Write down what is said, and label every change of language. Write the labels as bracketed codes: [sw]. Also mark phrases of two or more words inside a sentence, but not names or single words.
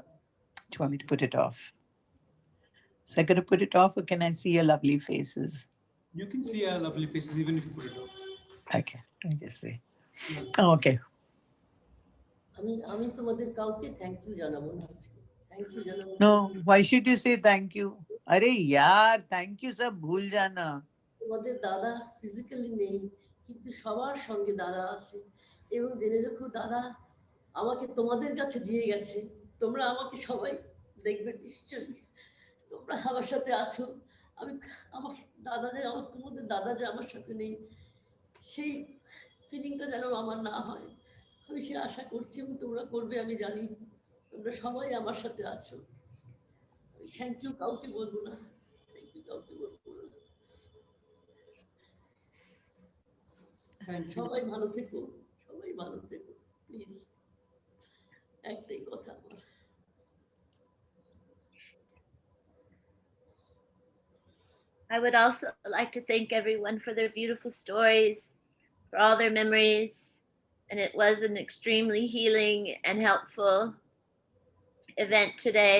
[en] Do you want me to put it off? So I'm going to put it off, or can I see your lovely faces? You can see our lovely faces even if you put it off. Okay, let me just see. Oh, okay. No, why should you say thank you? [hi] अरे यार, [en] thank you [hi] सब भूल जाना. [bn] তোমাদের দাদা ফিজিক্যালি নেই, কিন্তু সবার সঙ্গে দাদা আছে, এবং জেনে রেখো দাদা আমাকে তোমাদের কাছে দিয়ে গেছে. তোমরা আমাকে সবাই দেখবে নিশ্চয়ই, তোমরা আমার সাথে আছো. আমি আমাকে দাদা যে আমার তোমাদের দাদা যে আমার সাথে নেই, সেই ফিলিংটা যেন আমার না হয়, আমি সে আশা করছি এবং তোমরা করবে আমি জানি. তোমরা সবাই আমার সাথে আছো. [en] thank you [bn] কাউকে বলবো না, [en] thank you [bn] কাউকে বলবো না. সবাই ভালো থেকো, সবাই ভালো থেকো প্লিজ. একটাই কথা আমার. [en] I would also like to thank everyone for their beautiful stories, for all their memories, and it was an extremely healing and helpful event today.